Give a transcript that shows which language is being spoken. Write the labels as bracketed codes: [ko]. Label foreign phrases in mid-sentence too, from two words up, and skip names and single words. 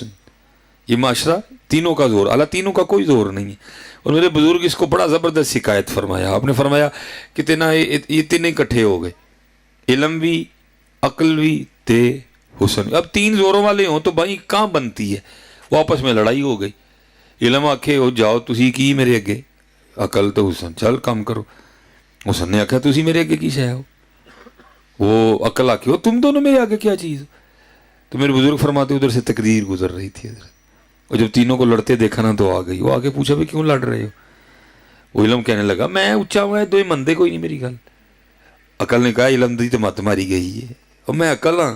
[ur] یہ معاشرہ تینوں کا زور، اللہ تینوں کا کوئی زور نہیں ہے. اور میرے بزرگ اس کو بڑا زبردست شکایت فرمایا. آپ نے فرمایا کہ یہ تینوں اکٹھے ہو گئے، علم بھی، عقل بھی تے حسن. اب 3 زوروں والے ہوں تو بھائی کہاں بنتی ہے؟ وہ آپس میں لڑائی ہو گئی. [pa] علم آکھے وہ جاؤ تسی کی میرے اگے، عقل تو حسن چل کم کرو. حسن نے آکھیا تسی میرے اگے کی شے ہو. [ur] وہ عقل آکھے وہ تم دونوں میرے آگے کیا چیز. تو میرے بزرگ فرماتے ادھر سے تقدیر گزر رہی تھی ادھر، اور جب تینوں کو لڑتے دیکھا نا تو آ گئی. وہ آگے پوچھا بھائی کیوں لڑ رہے ہو۔ وہ علم کہنے لگا میں اچا ہوا ہے دو مندے کوئی نہیں میری گل. عقل نے کہا علم دی تو مت ماری گئی ہے اور میں عقل ہاں.